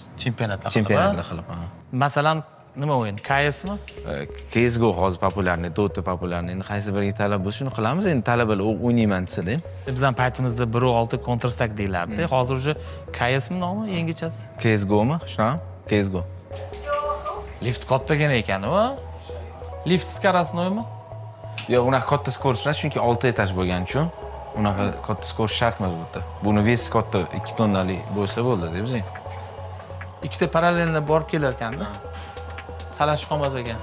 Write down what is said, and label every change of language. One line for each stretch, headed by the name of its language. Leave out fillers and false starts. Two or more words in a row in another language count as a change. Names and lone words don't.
Uzbek: Chempionatlar qilib. Masalan, nima o'yin? KSmi? CS:GO hozir populyarniy, Dota populyarniy. Endi qaysi biriga talab bo'lsa, shuni qilamiz. Endi talabalar o'ynayman desa-da. Bizning paytimizda 1.6 Counter Strike deylardi. Hozir uje KSmi nomi yangichasi? CS:GOmi? Shunaqa? CS:GO. Lift kattagina ekan-ku. Lift скоростнойmi? Yo'q, unaqa katta skorost emas, chunki 6 etaj bo'lgani uchun unaqa katta skorost shart emas bu yerda. Buni vesi katta 2 tonnali bo'lsa bo'ldi-da bizning. Ikkita parallelni borib kelar ekanda. Talashib qolmas ekan.